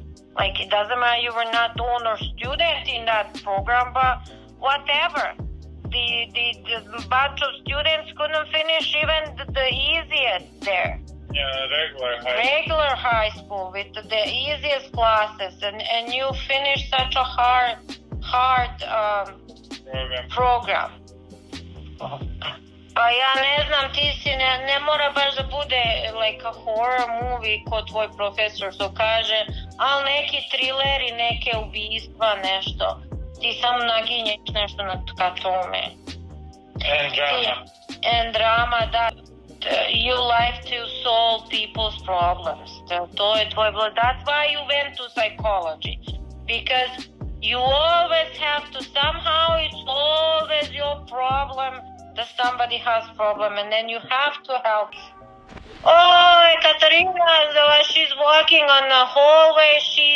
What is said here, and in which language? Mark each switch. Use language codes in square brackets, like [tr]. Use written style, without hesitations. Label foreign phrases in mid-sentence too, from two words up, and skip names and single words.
[en] It doesn't matter, you were not honor student in that program, but whatever. The bunch of students couldn't finish even the easiest there. Yeah, regular high school with the easiest classes, and you finished such a hard program. [sr] Pa ja ne znam, ti si ne mora baš da bude [en] a horror movie [sr] ko tvoj profesor što kaže, ali neki trileri, neke ubistva, nešto. Ti samo naginješ nešto ka tome. [en] And drama, da. You like to solve people's problems. [sr] To je tvoj blood. [en] That's why you went to psychology. Because you always have to, somehow it's always your problem that somebody has problem, and then you have to help. Oh, Katarina, she's walking on the hallway.